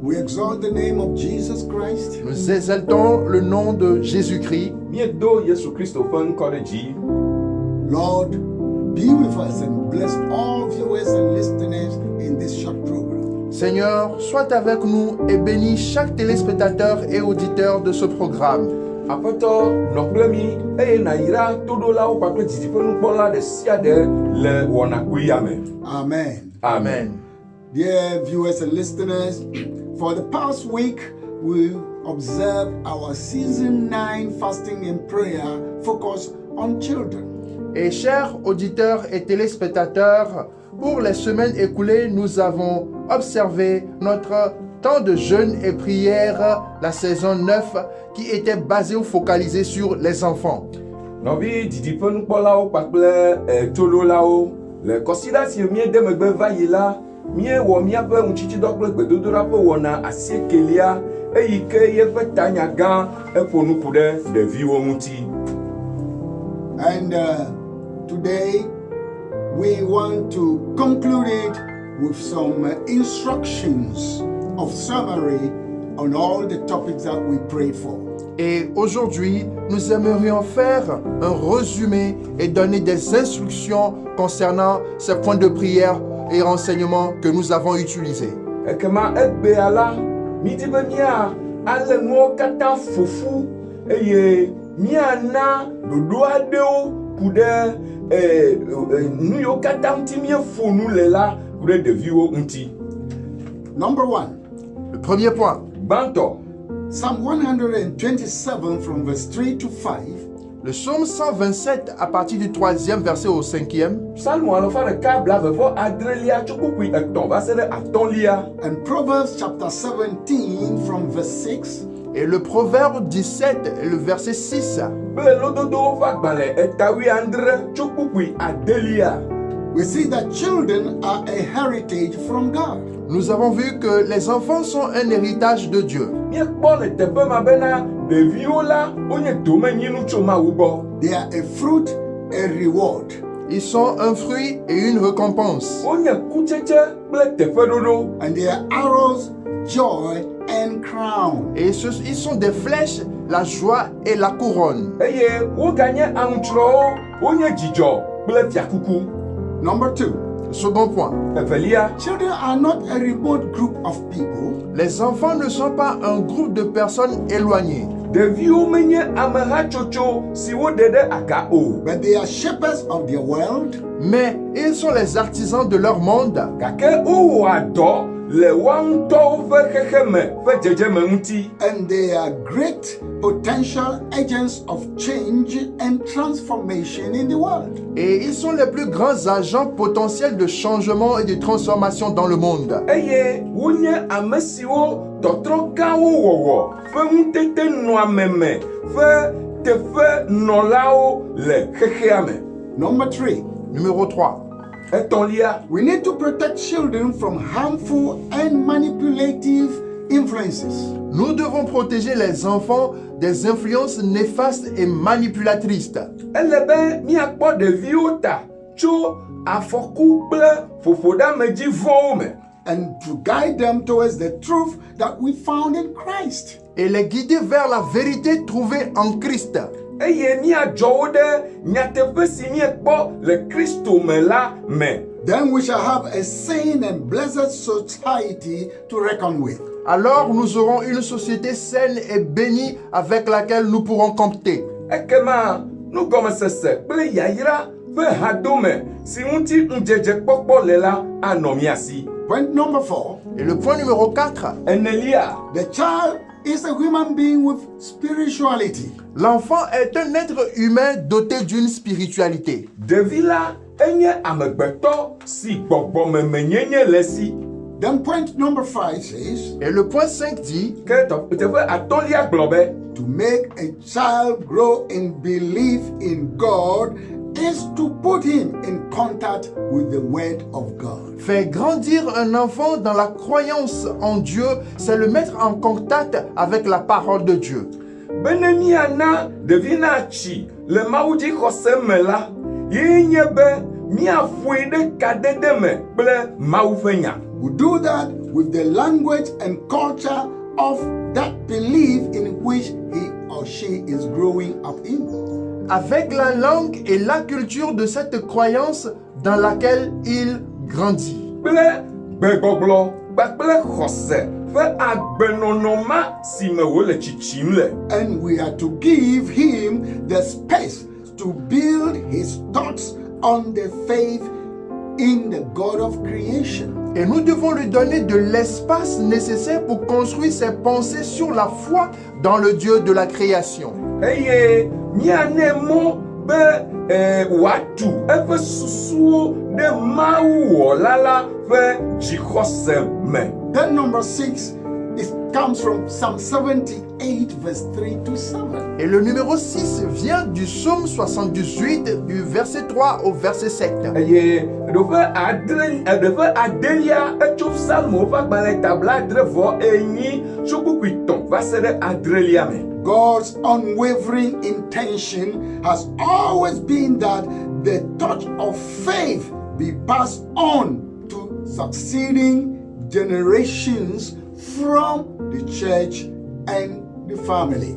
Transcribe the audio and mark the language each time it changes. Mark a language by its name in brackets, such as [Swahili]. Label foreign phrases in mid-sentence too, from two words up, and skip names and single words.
[English] exalt the name of Jesus Christ. [French] Nous exaltons le nom de Jésus-Christ. [Ewe] Miedo Yesu Kristo ƒe ŋkɔ ɖe dzi. [English] Lord, be with us and bless all viewers and listeners in this short program. [French] Seigneur, sois avec nous et bénis chaque téléspectateur et auditeur de ce programme. [Ewe] Aƒetɔ nɔ kple mi eye nàyra toɖolawo kpakple didiƒenukpɔla ɖe sia ɖe le wɔnakui ya me. [English] Amen. [French] Amen. [English] Dear viewers and listeners, for the past week, we observed our season 9 fasting and prayer focus on children. [French] Et chers auditeurs et téléspectateurs, pour les semaines écoulées, nous avons observé notre temps de jeûne et prière, la saison 9, qui était basée ou focalisée sur les enfants. [Ewe] Nɔvi didiƒenukpɔlawo kpakple toɖolawo le kɔsida si míede megbe va yi la, míewɔ míaƒe ŋutsitsidɔ kple gbedodoɖa ƒe wɔna asiekelia eyi ke yeƒe tanya gã eƒo nuku ɖe ɖeviwo ŋuti. [English] And today, we want to conclude it with some instructions of summary on all the topics that we prayed for. [French] Et aujourd'hui, nous aimerions faire un résumé et donner des instructions concernant ces points de prière et renseignements que nous avons utilisés. [Ewe] Ekema egbea la, mídi be mía alé nuwo katã ƒoƒu eye míana ɖoɖo aɖewo ku ɖe nu yiwo katã ŋuti míeƒo nu le la ku ɖe ɖeviwo ŋuti. [English] Number 1. [French] Le premier point, [Ewe] Gbãtɔ, [English] Psalm 127 from verse 3 to 5 [French] le psaume 127 à partir du 3e verset au 5e, [Ewe] Psalmo alafa ɖeka blaeve adrelia tso kpukpui etɔ̃ va se ɖe atɔ̃lia. [English] and Proverbs chapter 17 from verse 6 [French] et le proverbe 17 et le verset 6. [Ewe] Kple lododowo ƒe agbalẽ etawuiadre tso kpukpui adelia. [English] we see that children are a heritage from God. [French] Nous avons vu que les enfants sont un héritage de Dieu. [Ewe] Míekpɔ le teƒe ma bena ɖeviwo la wonye domenyinu tso Mawu gbɔ. [English] They are a fruit, a reward. [French] Ils sont un fruit et une récompense. [Ewe] Wonye kutsetse kple teƒeɖoɖo. [English] And they are arrows, joy, and crown. [French] Et ils sont des flèches, la joie et la couronne. [Ewe] Eye woganye aŋutsrɔwo, wonye dzidzɔ kple fiakuku. [English] Number 2. [French] Second point, [Ewe] Evelia, [English] Children are not a remote group of people. [French] les enfants ne sont pas un groupe de personnes éloignées, [Ewe] ɖeviwo menye amehatsotso si woɖe ɖe aga o, [English] But they are shepherds of their world, [French] mais ils sont les artisans de leur monde [Ewe] gake wowɔa dɔ le woawo ŋutɔwo ƒe xexeme ƒe dzedzeme ŋuti. [English] and they are great potential agents of change and transformation in the world. [French] et ils sont les plus grands agents potentiels de changement et de transformation dans le monde. [Ewe] Eye wonye ame siwo tɔtrɔ gãwo wɔwɔ ƒe ŋutete nɔameme ƒe teƒe nɔlawo le xexea me. [English] Number 3. [French] Numéro 3. [Ewe] Etɔ̃lia, [English] We need to protect children from harmful and manipulative influences. [French] Nous devons protéger les enfants des influences néfastes et manipulatrices. [Ewe] ele be míakpɔ ɖeviwo ta tso afɔku kple ƒoƒoɖamedzi vɔwo me. [English] And to guide them towards the truth that we found in Christ. [French] Et les guider vers la vérité trouvée en Christ. [Ewe] Eye míadzɔ wo ɖe nyateƒe si míekpɔ le Kristo me la me. [English] Then we shall have a sane and blessed society to reckon with. [French] Alors nous aurons une société saine et bénie avec laquelle nous pourrons compter. [Ewe] Ekema nugɔmesese kple yayra ƒe hadome si ŋuti ŋudzedzekpɔkpɔ le la anɔ mía si. [English] Point number 4. [French] Et le point numéro 4, [Ewe] Enelia, [English] The child is a human being with spirituality. [French] l'enfant est un être humain doté d'une spiritualité. [Ewe] ɖevi la enye amegbetɔ si gbɔgbɔmemenyenye le si. [English] Then point number 5 says, [French] Et le point 5 dit, [Ewe] Ke teƒe atɔ̃lia gblɔ be [English] to make a child grow in belief in God is to put him in contact with the word of God. [French] faire grandir un enfant dans la croyance en Dieu, c'est le mettre en contact avec la parole de Dieu. [Ewe] bene míana ɖevi natsi le mawudzixɔse me la, yee nye be míaƒoe ɖe kadede me kple Mawu ƒe nya. [English] We do that with the language and culture of that belief in which he or she is growing up in. [French] Avec la langue et la culture de cette croyance dans laquelle il grandit. [Ewe] Kple gbegbɔgblɔ kpakple xɔse ƒe agbenɔnɔma si me wòle tsitsim le. [English] And we are to give him the space to build his thoughts on the faith in the God of creation. [French] Et nous devons lui donner de l'espace nécessaire pour construire ses pensées sur la foi dans le Dieu de la création. [Ewe] Eye miane mɔ be wòatu eƒe susuwo ɖe Mawu wɔla la ƒe dzixɔse me. [English] Then number 6, it comes from Psalm 78 verse 3 to 7. [French] Et le numéro 6 vient du psaume 78 du verset 3 au verset 7. [Ewe] Eye ɖeƒe adelia etso psalmo ƒe agbalẽ tabla 7 tso kpukpui 3 va se ɖe adrelia me. [English] God's unwavering intention has always been that the touch of faith be passed on to succeeding generations from the church and the family.